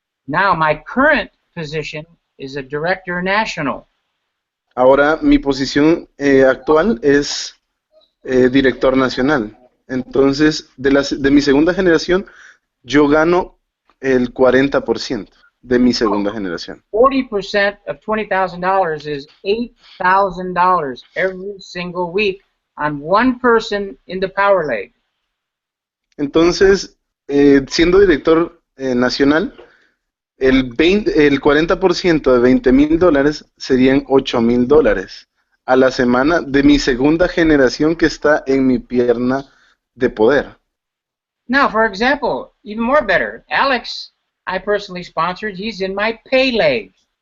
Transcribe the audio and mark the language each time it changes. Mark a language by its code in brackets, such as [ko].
[en] Now, my current position is a director national. [es] Ahora, mi posición actual es director nacional. Entonces, de mi segunda generación, yo gano el 40% de mi segunda generación. [en] 40% of $20,000 is $8,000 every single week on one person in the power leg. [es] Entonces, siendo director nacional, el 40% de $20,000 serían $8,000 a la semana de mi segunda generación que está en mi pierna de poder. [en] Now, for example, even more better, Alex, I personally sponsored, he's in my pay leg.